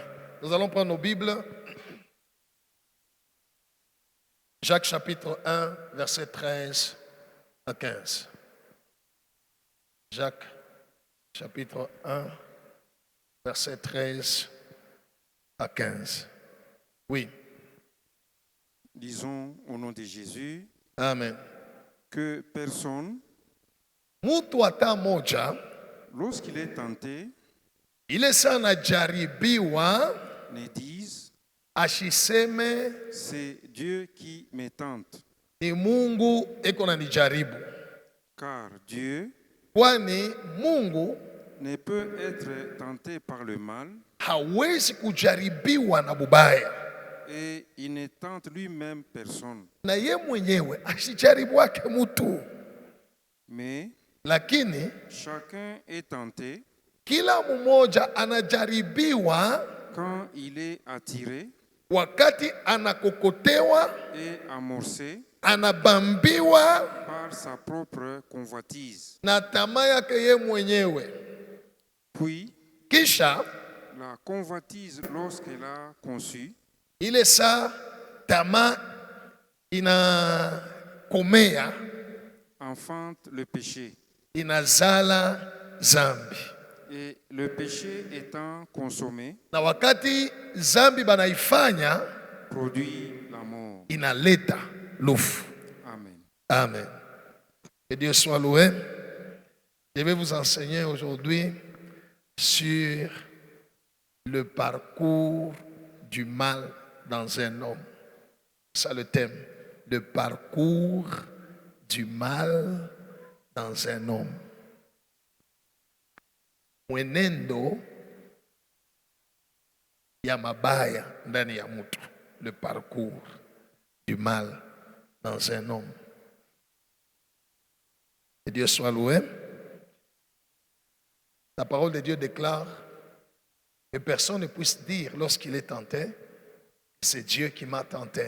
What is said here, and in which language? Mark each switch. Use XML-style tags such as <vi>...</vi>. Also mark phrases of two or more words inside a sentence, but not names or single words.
<fr>Nous allons prendre nos Bibles. Jacques chapitre 1, verset 13 à 15. Jacques chapitre 1, verset 13 à 15. Oui. Disons au nom de Jésus Amen. que personne,</fr> <sw>Mtu hata moja</sw> <fr>lorsqu'il est tenté,</fr> <sw>ile sana jaribiwa</sw> <fr>ne dise</fr> <sw>ashiseme</sw> <fr>c'est Dieu qui me tente,</fr> <sw>ni Mungu eko nanijaribu,</sw> <fr>car Dieu</fr> <sw>kwani Mungu</sw> <fr>ne peut être tenté par le mal</fr> <sw>hawezi kujaribiwa na bubaya,</sw> <fr>et il ne tente lui-même personne.</fr> <sw>na ye mwenyewe ashijaribuake mtu,</sw> <fr>Mais</fr> <sw>lakini</sw> <fr>chacun est tenté</fr> <sw>kila mmoja anajaribiwa</sw> <fr>quand il est attiré</fr> <sw>wakati anakokotewa,</sw> <fr>et amorcé</fr> <sw>anabambiwa</sw> <fr>par sa propre convoitise.</fr> <sw>na tamaa yake ye mwenyewe.</sw> <fr>Puis,</fr> <sw>Kisha</sw> <fr>la convoitise, lorsqu'elle a conçu,</fr> <sw>ile saa tamaa inakomea,</sw> <fr>enfante le péché.</fr> <sw>inazala zambi,</sw> <fr>Et le péché étant consommé,</fr> <sw>na wakati zambi banaifanya</sw> <fr>produit la mort.</fr> <sw>inaleta lufu.</sw> <fr>Amen. Amen. Que Dieu soit loué. Je vais vous enseigner aujourd'hui sur le parcours du mal dans un homme. C'est le thème. Le parcours du mal dans un homme.</fr> <sw>Mwenendo ya mabaya ndani ya mtu.</sw> <fr>Le parcours du mal dans un homme. Que Dieu soit loué. La parole de Dieu déclare que personne ne puisse dire lorsqu'il est tenté, c'est Dieu qui m'a tenté.</fr>